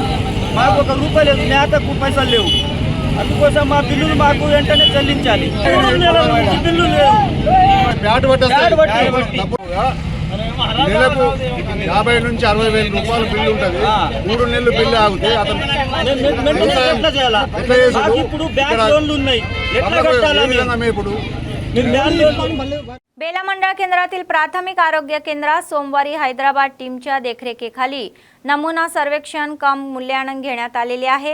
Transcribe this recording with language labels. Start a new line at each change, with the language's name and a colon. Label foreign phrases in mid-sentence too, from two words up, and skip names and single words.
Telugu: మాకు 1 రూపాయి లేదు, నేతకు పైసలు లేవు. అందుకోసం మా బిల్లులు మాకు వెంటనే చెల్లించాలి. 3 నెలల నుంచి బిల్లులు లేవు. నెలకు 50 నుంచి 60,000 రూపాయల బిల్లు ఉంటుంది. 3 నెలలు బిల్లు ఆగితే అతను
Marathi: बेला मंडळ केंद्रातील प्राथमिक आरोग्य केंद्रात सोमवारी हैदराबाद टीमच्या देखरेखीखाली नमुना सर्वेक्षण कम मूल्यांकन घेण्यात आलेले आहे.